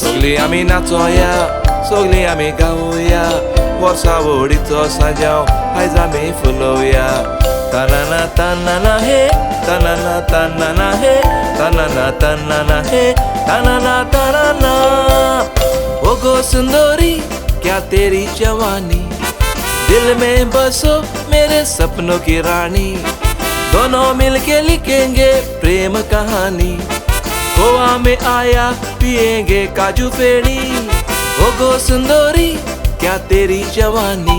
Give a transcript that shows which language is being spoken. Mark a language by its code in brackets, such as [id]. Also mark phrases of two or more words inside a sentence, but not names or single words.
[kok] सगळी आमी नाचोया सगळी आमी गावोया. वर्सा व्हडीचो सांजाव आयज आमी फुलोवया. तानाना तानाना हे तानाना तानाना हे तानाना तानाना हे तानाना तानाना. [hi] ओ गो सुंदरी क्या तेरी जवानी. दिल में बसो मेरे सपनों की रानी. दोनों मिलके लिखेंगे प्रेम कहानी. गोवा में आया पिएंगे काजू पेड़ी. ओ गो सुंदरी क्या तेरी जवानी.